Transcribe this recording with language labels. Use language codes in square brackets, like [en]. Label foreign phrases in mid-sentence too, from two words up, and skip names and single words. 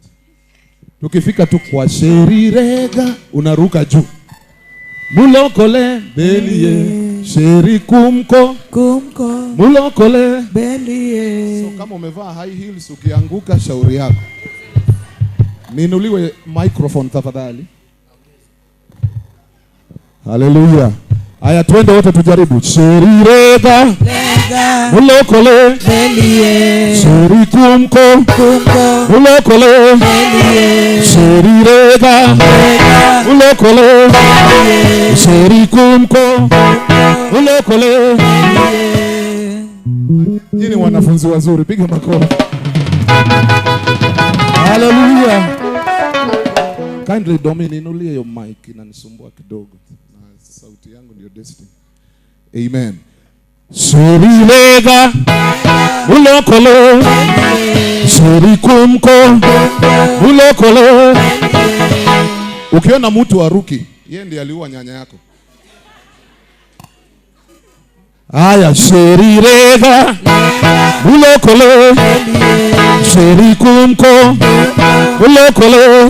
[sw] Tukifika tu kwa Sherirega unaruka juu. Mulokole belie. Sheri kumko mulokole belie. So kama umevaa [en] high heels [sw] ukianguka shauri yako. Ninuliwe microphone tafadhali. Haleluya. Haya twende wote tujaribu. Sheri rega mulokole belie. Sheri kumko mulokole belie. Sheri rega mulokole belie. Sheri kumko mulokole belie. Nyinyi wanafunzi wazuri, piga makofi. Hallelujah. Kindly Domini, inulie [en] your mic, [sw] inanisumbua kidogo. Na sauti yangu ndio destiny. Amen. Sheri lega mulokole sheri kumko mulokole. Ukiona mtu aruki, yeye ndiye aliua nyanya yako. Aya, sheri rega mulokole sheri kumko mulokole.